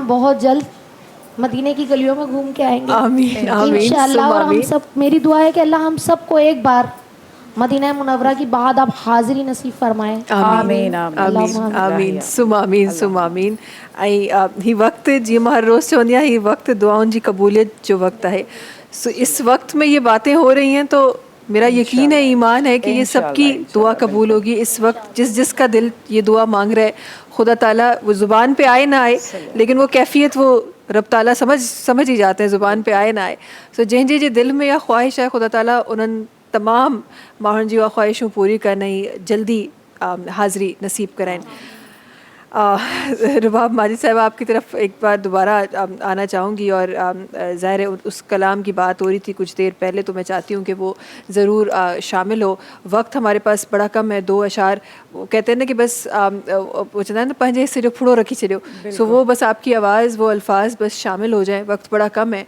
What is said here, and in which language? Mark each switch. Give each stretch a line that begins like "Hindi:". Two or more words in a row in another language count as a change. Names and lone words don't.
Urdu: ہم بہت جلد مدینے کی گلیوں میں گھوم کے آئیں گے آمین آمین, ان شاء اللہ۔ اور ہم آمین. سب، میری دعا ہے کہ اللہ ہم سب کو ایک بار مدینہ منورہ کی بعد آپ حاضری نصیب فرمائیں. آمین آمین آمین، ثم آمین، ثم آمین.
Sindhi: ही वक्त जीअं हर रोज़ चवंदी आहियां, ही वक्त दुआउनि जी क़बूलियत जो वक्त है।
Urdu: سو اس وقت میں یہ باتیں ہو رہی ہیں تو میرا یقین ہے، ایمان ہے کہ یہ سب کی دعا قبول ہوگی. اس وقت جس کا دل یہ دعا مانگ رہا ہے، خدا تعالیٰ وہ زبان پہ آئے نہ آئے، لیکن وہ کیفیت وہ رب تعالیٰ سمجھ ہی جاتے ہیں، زبان پہ آئے نہ آئے.
Sindhi: सो जंहिंजे जे दिल में या ख्वाहिश है, खुदा ताला उन्हनि تمام ماہن جی و خواہشوں پوری کرنئی جلدی حاضری نصیب کرائیں.
Urdu: رباب ماجد صاحب آپ کی طرف ایک بار دوبارہ آنا چاہوں گی, اور ظاہر ہے اس کلام کی بات ہو رہی تھی کچھ دیر پہلے, تو میں چاہتی ہوں کہ وہ ضرور شامل ہو. وقت ہمارے پاس بڑا کم ہے, 2 اشعار وہ کہتے ہیں نا کہ بس وہ چاہتا ہے نا پنجے سے جو پھڑو رکھی چلو, سو وہ بس آپ کی آواز وہ الفاظ بس شامل ہو جائیں, وقت بڑا کم ہے.